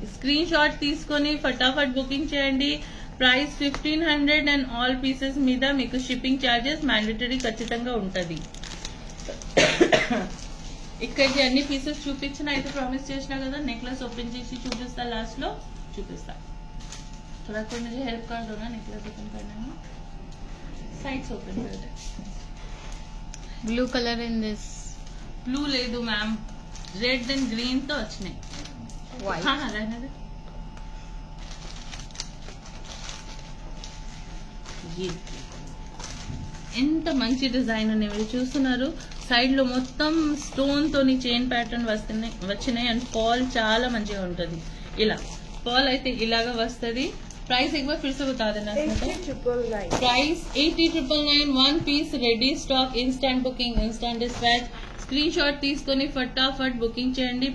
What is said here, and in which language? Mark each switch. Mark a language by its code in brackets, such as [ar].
[te] Screen shot తీసుకొని ఫటాఫట్ booking చేయండి. ప్రైస్ 1500 అండ్ ఆల్ పీసెస్ మీద మీకు షిప్పింగ్ చార్జెస్ మ్యాండేటరీ ఖచ్చితంగా ఉంటది. ఇక్కడికి అన్ని పీసెస్ చూపించిన అయితే ప్రామిస్ చేసినా కదా, నెక్లెస్ ఓపెన్ చేసి చూపిస్తా, లాస్ట్ లో చూపిస్తా. [hi] थोड़ा कोई मुझे हेल्प कर दो ना नेकलेस ओपन करने में. साइड्स ओपन कर दे. [en] Blue colour in this. [hi] Blue ले दो मैम, रेड एंड ग्रीन तो अच्छे नहीं. [en] White. [hi] हाँ रहने दे. [te] ये ఎంత మంచి డిజైన్ ఉన్నాయి మీరు చూస్తున్నారు. సైడ్ లో మొత్తం స్టోన్ తోని చైన్ ప్యాటర్న్ వచ్చినాయి. అండ్ ఫాల్ చాలా మంచిగా ఉంటది. ఇలా ఫాల్ అయితే ఇలాగా వస్తుంది. [hi] प्राइस एक बार फिर से बता देना. 80,999. Price 80,999. 1 piece ready stock. Instant booking, instant dispatch. Screen shot తీసుకొని फटाफट बुकिंग చేయండి.